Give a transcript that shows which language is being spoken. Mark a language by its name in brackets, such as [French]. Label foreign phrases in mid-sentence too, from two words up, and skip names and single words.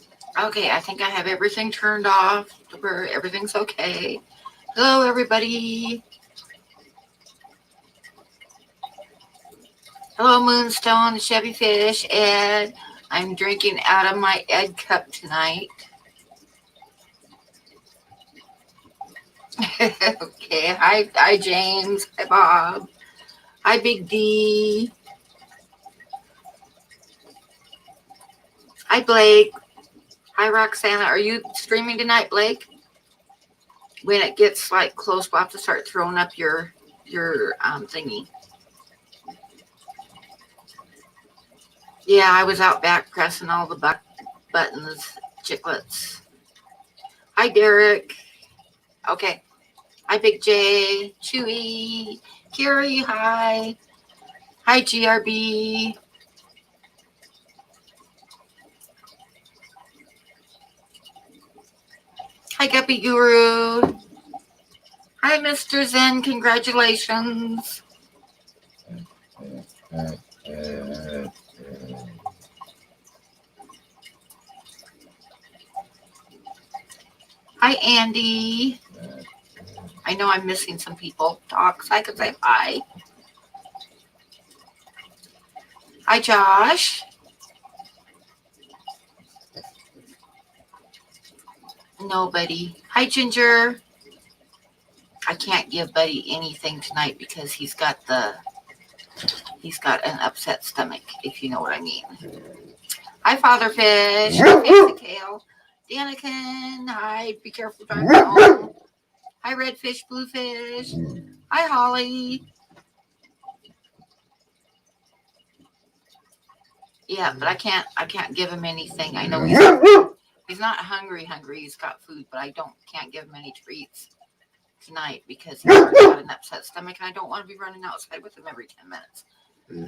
[English] Okay, I think I have everything turned off to where everything's okay. Hello, everybody. Hello, Moonstone, Chevy Fish, Ed. I'm drinking out of my Ed cup tonight. Okay, hi, James. Hi, Bob. Hi, Big D. Hi, Blake. Hi, Roxana. Are you streaming tonight, Blake? When it gets like close, we'll have to start throwing up your thingy. Yeah, I was out back pressing all the buttons, chiclets. Hi, Derek. Okay. Hi, Big J. Chewy. Carrie, hi. Hi, GRB. Hi, Guppy Guru. Hi, Mr. Zen. Congratulations. Hi, Andy. I know I'm missing some people. Docs, I could say hi. Hi, Josh. Nobody. Hi, Ginger. I can't give Buddy anything tonight because he's got an upset stomach, if you know what I mean. Hi, Father Fish. Hi, Fancy Kale. Danikin. Hi, be careful driving home. Hi, Redfish, Bluefish. Hi, Holly. Yeah, but I can't give him anything. I know he's not hungry. He's got food, but I can't give him any treats tonight because he's already got an upset stomach, and I don't want to be running outside with him every 10 minutes.